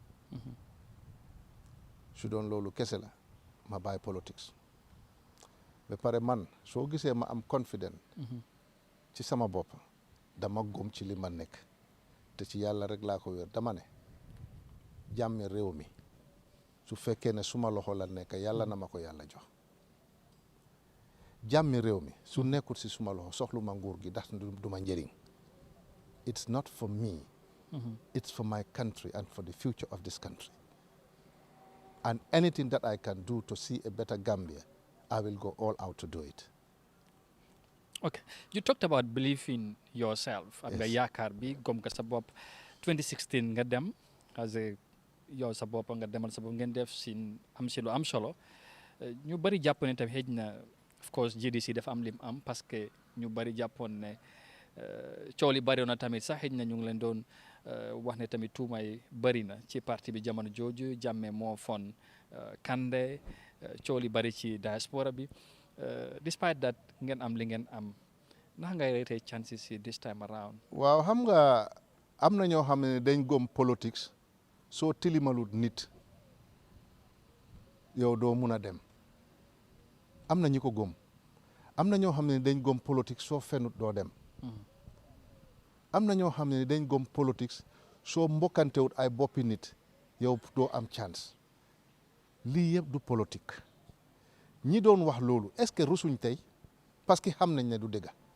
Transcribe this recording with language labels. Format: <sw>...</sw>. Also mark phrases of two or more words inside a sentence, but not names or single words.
<wo>su doon loolu kese la ma bàyyi politique ba pare man soo gisee ma am confident ci sama bopp dama gëm ci li ma nekk te ci yàlla rek laa ko wér dama ne jàmmi réew mi su fekkee ne suma loxo la nekk yàlla na ma ko yàlla jox jàmmi réew mi su nekkul si suma loxo soxlu ma nguur gi ndax du ma njëriñ</wo> <en>it's not for me it's for my country and for the future of this country and anything that I can do to see a better Gambia I will go all out to do it. Okay, you talked about belief in yourself.</en> <wo>Am nga yaakaar bi gom nga sa bopp 2016 nga dem</wo> <en>as a</en> <wo>yow sa bopp nga demal sa bopp ngeen def si am si lu am solo ñu bari jàpp ne tamit xëj na</wo> <en>of course</en> <wo>GDC dafa am lim am</wo> <fr>parce que</fr> <wo>ñu bari jàppoon ne coow li bari na tamit sax xëj na ñu ngi leen doon wax ne tamit tuumay bari na ci parti bi jamono jooju Jammeh moo fon Kandeh coow li bari ci diaspora bi</wo> <en>despite that</en> <wo>ngeen am li ngeen am ndax ngay rate chances yi</wo> <en>this time around.</en> <wo>waaw xam nga am na ñoo xam ne dañ gëm politics soo tilimalut nit yow doo mun a dem am na ñi ko gëm am na ñoo xam ne dañ gëm politics soo fenut doo dem am na ñoo xam ne dañ gëm politics soo mbokkantewut ay boppi nit yow doo am chance lii yëpp du politique ñi doon wax loolu</wo> <fr>est-ce que</fr> <wo>rusuñ tey</wo> <fr>parce que</fr> <wo>xam nañ ne du dëgg</wo>